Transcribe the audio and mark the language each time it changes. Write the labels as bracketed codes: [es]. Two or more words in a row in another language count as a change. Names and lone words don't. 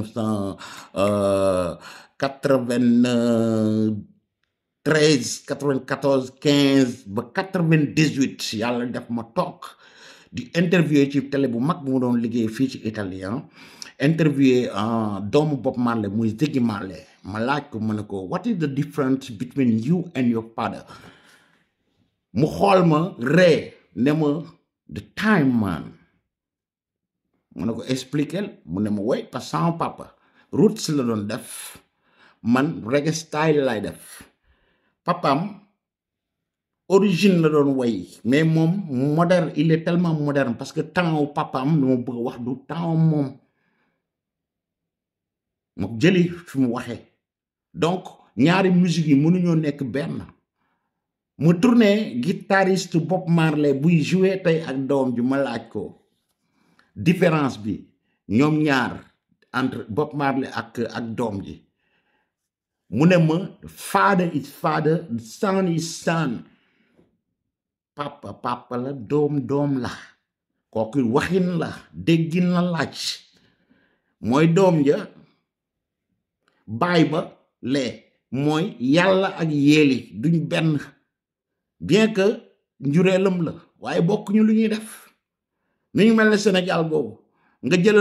[wo] 1993 94 15 ba 98 yàlla def ma toog di interviewer ci télé bu mag bu ma doon liggéey fii ci italien interviewer doomu Bob Marley muy Ziggy Marley ma laaj ko ma ne ko [en] what is the difference between you and your father [wo] mu xool ma ree ne ma [en] the time [wo] man mu ne ko expliquer mu ne ma woy [fr] parce que [wo] sama papa roots la doon def man [en] reggae style [wo] lay def papam origine la doon woy mais moom moderne [fr] il est tellement moderne parce que temps [wo] wu papam lu ma bëgg a wax du temps moom ma jëli fi mu waxee donc ñaari musique yi mënuñoo nekk benn mu tourné guitariste Bob Marley buy joué tey ak doom ji ma laaj ko différence bi ñoom ñaar entre Bob Marley ak doom ji mu ne ma [en] father is father son is son [wo] papa la doom la kooku waxin la déggin la laaj mooy doom ja baay ba lee mooy yàlla ak yéeli duñ benn [fr] bien que [wo] njureelam la waaye bokkuñu lu ñuy def ni ñu mel ne Sénégal boobu nga jëlal